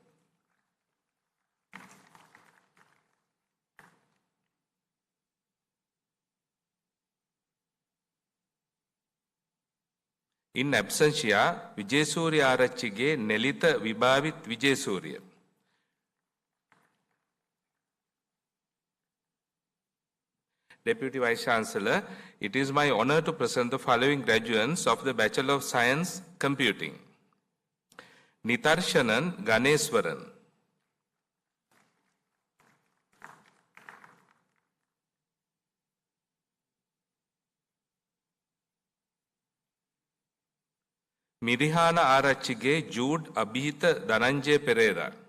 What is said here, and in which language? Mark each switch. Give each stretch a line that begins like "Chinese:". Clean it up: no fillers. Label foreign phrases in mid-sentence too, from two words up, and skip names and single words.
Latin: in absentia
English: විජේසූරිය ආරච්චිගේ නෙලිත විභාවිත් විජේසූරිය Deputy Vice Chancellor, it is my honor to present the following graduates of the Bachelor of Science Computing. Nitarshanan Ganeswaran. Mirihana Arachige Jude Abhita Dhananjay Pereira.